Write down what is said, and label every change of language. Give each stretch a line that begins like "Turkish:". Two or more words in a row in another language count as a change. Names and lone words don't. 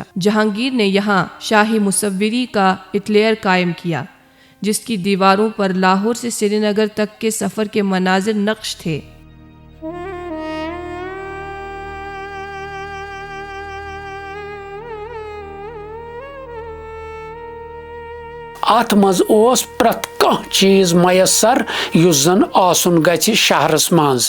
Urdu: جہانگیر نے یہاں شاہی مصوری کا اٹلیئر قائم کیا جس کی دیواروں پر لاہور سے سری نگر تک کے سفر کے مناظر نقش تھے.
Kashmiri: اتھ منٛز اوس پرٛٮ۪تھ کانٛہہ چیٖز میسر یُس زن آسُن گژھِ شہرس منٛز.